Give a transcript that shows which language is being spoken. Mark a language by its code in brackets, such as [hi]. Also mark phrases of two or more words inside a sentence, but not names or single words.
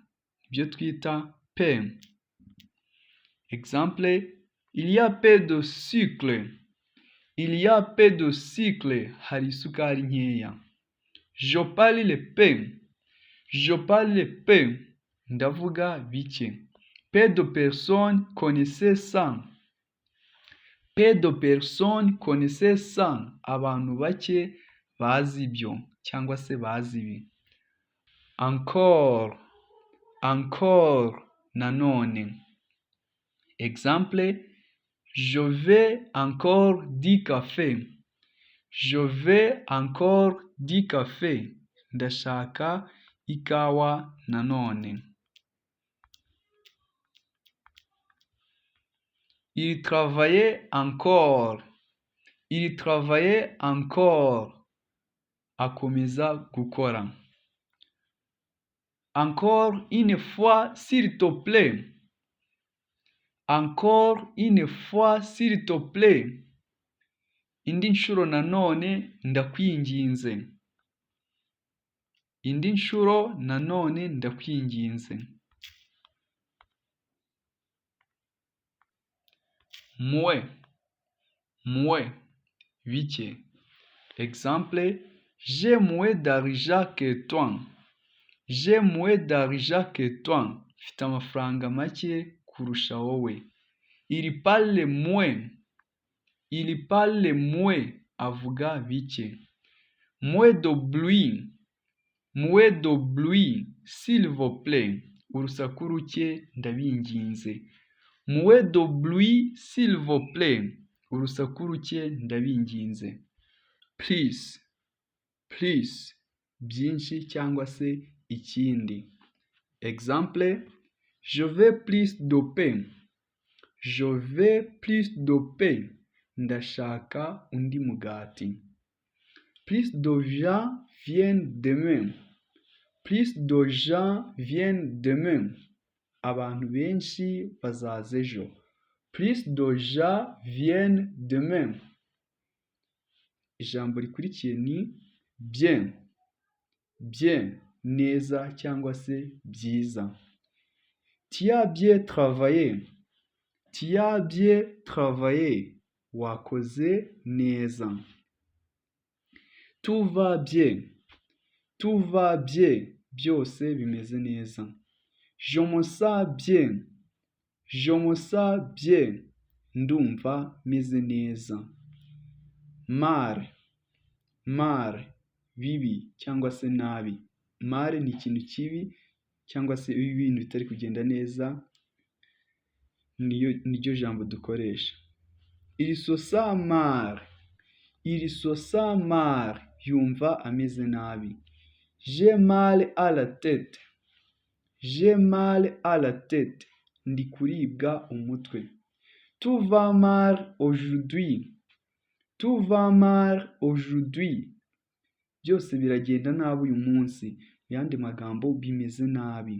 [rw] Ibyo twita peu. [fr] Exemple, il y a peu de sucre. Il y a peu de sucre. [rw] Hari isukari nkeya. [fr] Je parle peu. Je parle peu. [rw] Ndavuga bike. [fr] Peu de personnes connaissaient ça. Peu de personnes connaissaient ça. [rw] Abantu bake bazi ibyo cyangwa se bazi ibi. [fr] Encore. Encore. [rw] Nanone. [fr] Exemple, je vais encore du café. Je vais encore du café. [rw] Ndashaka ikawa nanone. [fr] Il travaillait encore. Il travaillait encore. [rw] Akomeza gukora. [fr] Encore une fois, s'il te plaît. Encore une fois, s'il te plaît. [rw] Indi nshuro nanone ndakwinginze. Indi nshuro nanone ndakwinginze. Mwe. Mwe. Bike. [fr] Exemple, j'ai moins d'argent que toi. J'ai moins d'argent que toi. [rw] Mfite amafaranga make kurusha wowe. [fr] Il parle moins. Il parle moins. [rw] Avuga bike. [fr] Moins de bruit. Moins de bruit. S'il vous plaît. [rw] Urusaku ruke ndabinginze. [fr] Moins de bruit, s'il vous plaît. [rw] Urusaku ruke ndabinginze. [en] Please. Please. [rw] Byinshi cyangwa se ikindi. [fr] Exemple, je veux plus de pain. Je veux plus de pain. [rw] Ndashaka undi mugati. [fr] Plus de gens viennent demain. Plus de gens viennent demain. [rw] Abantu benshi bazaza ejo. [fr] Plus de gens viennent demain. [rw] Ijambo rikurikiye ni bien. [fr] Bien. [rw] Neza cyangwa se byiza. [fr] Tu as bien travaillé. Tu as bien travaillé. [rw] Wakoze neza. [fr] Tout va bien. Tout va bien. [rw] Byose bimeze neza. [fr] Je me sens bien. Je me sens bien. [rw] Ndumva meze neza. [fr] Mal. Mal. [rw] Bibi cyangwa se nabi. Mal ni ikintu kibi cyangwa se ibintu bitari kugenda neza. Niryo jambo dukoresha. [fr] Il se sent mal. Il se sent mal. [rw] Yumva ameze nabi. [fr] J'ai mal à la tête. J'ai mal à la tête. [rw] Ndi kuribwa umutwe. [fr] Tout va mal aujourd'hui. Tout va mal aujourd'hui. [rw] Byose biragenda nabi uyu munsi. Mu yandi magambo bimeze nabi.